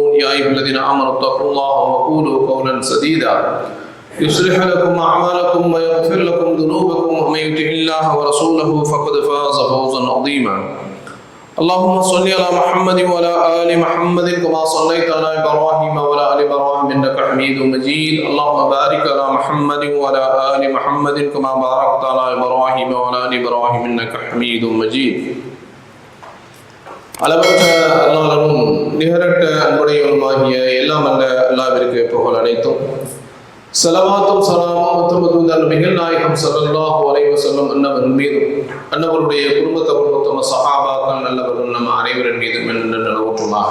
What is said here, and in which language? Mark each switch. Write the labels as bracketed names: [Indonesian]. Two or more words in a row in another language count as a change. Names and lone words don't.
[Arabic] يا ايها الذين امنوا اتقوا الله وقولوا قولا سديدا يصلح لكم اعمالكم ويغفر لكم ذنوبكم ومن يطع الله ورسوله فقد فاز فوزا عظيما. اللهم صل على محمد وعلى ال محمد كما صليت على ابراهيم وعلى ال ابراهيم انك حميد مجيد. اللهم بارك على محمد وعلى ال محمد كما باركت على ابراهيم وعلى ال ابراهيم انك حميد مجيد. [Tamil] அளவற்ற அல்லாஹ்வும் நிகரற்ற அன்புடையவனுமாகிய எல்லாம் அல்ல அல்லாஹ்விற்கு புகழ் அனைத்தும். ஸலவாத்தும் ஸலாமும் உத்தம நபிகள் நாயகம் [Arabic] صلى الله عليه وسلم [Tamil] அன்னவர்கள் மீதும் அன்னவருடைய குடும்பத்தவர் உத்தம சஹாபாக்கள் நல்லவர்கள் நம் அனைவரின் மீதும் என்று நிலவற்றுமாக.